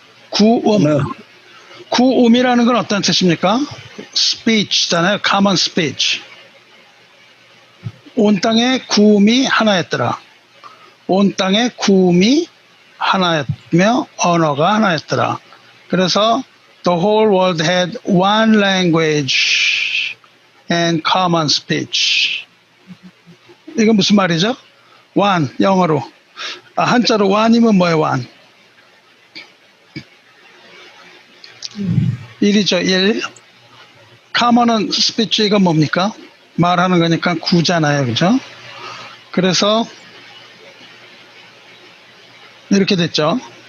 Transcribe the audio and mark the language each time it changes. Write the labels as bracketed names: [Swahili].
[Korean] 구음. 네. 구음이라는 건 어떤 뜻입니까? [English] speech잖아요. common speech. [Korean] 온 땅에 구음이 하나였더라. 온 땅에 구음이 하나였며 언어가 하나였더라. 그래서 [English] the whole world had one language and common speech. [Korean] 이건 무슨 말이죠? one, 영어로. 한자로 one이면 뭐예요, one? 1이죠, 1. common은 speech가 뭡니까? 말하는 거니까 구잖아요, 그죠? 그래서 이렇게 됐죠.